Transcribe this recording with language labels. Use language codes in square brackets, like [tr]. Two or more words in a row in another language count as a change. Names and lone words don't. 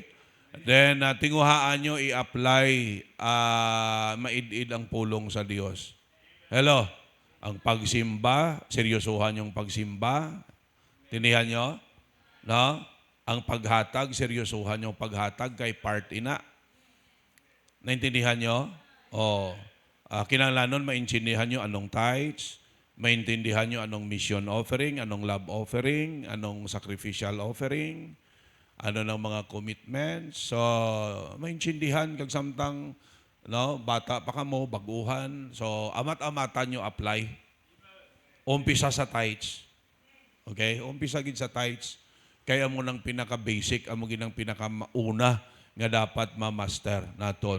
[hil] Then tinguhaan nyo i-apply maid-id ang pulong sa Dios. [en] Hello. [hil] Ang pagsimba, [tl] seryosohan yung pagsimba. Tinihan nyo? No? [hil] Ang paghatag, [tl] seryosohan yung paghatag [hil] kay part ina. [tl] Naintindihan nyo? [hil] Kinanglanon, [tl] maintindihan nyo anong tithes, maintindihan nyo anong [en] mission offering, [tl] anong [en] love offering, [tl] anong [en] sacrificial offering, [tl] ano ng mga commitments. So, [hil] maintindihan kag samtang no, bata pa ka mo, baguhan. So, amat-amatan nyo apply. Umpisa sa tithes. Okay? Umpisa gid sa tithes. Kaya mo nang pinaka-basic, amo ginang pinaka-una nga dapat ma-master naton.